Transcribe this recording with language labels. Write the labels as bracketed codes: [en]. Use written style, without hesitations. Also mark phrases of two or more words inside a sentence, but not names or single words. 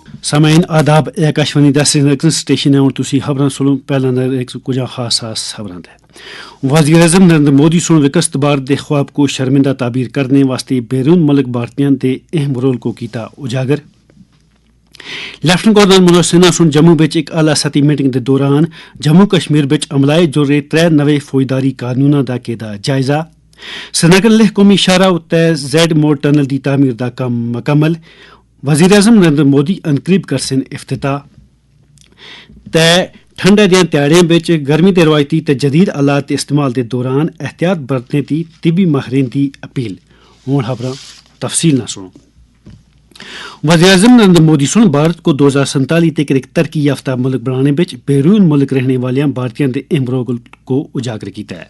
[phr] سامعین آداب آکاشوانی دا سرینگر سٹیشن ہے تھی خبریں سنو پہلا نظر ایک کچھ خاص خبریں وزیر اعظم نریندر مودی سن وکست بھارت خواب کو شرمندہ تعبیر کرنے واسطے بیرون ملک بھارتیاں دے اہم رول کو کیتا اجاگر. لیفٹنٹ گورنر منوج سنہا سن جموں بچ ایک اعلیٰ سطحی میٹنگ دے دوران جموں کشمیر بچ عملائے جوڑے 3 نوے فوجداری قانوناں دا کیتا جائزہ. سرینگر لیہ قومی شاہراہ تے زیڈ موڑ ٹنل دی تعمیر دا کام مکمل. وزیر اعظم نریندر مودی انقریب کرسن افتتاح. تے ٹھنڈے دیاں تیاڑیاں بچ گرمی دے روایتی تے جدید آلات کے استعمال دے دوران احتیاط برتنے دی طبی ماہرین دی اپیل. ہوں خبراں تفصیل نہ سنو. وزیر اعظم نریندر مودی سن بھارت کو 2047 تک ایک ترقی یافتہ ملک بنانے بچ بیرون ملک رہنے والیاں بھارتیاں دے اہم رول کو اجاگر کیتا ہے.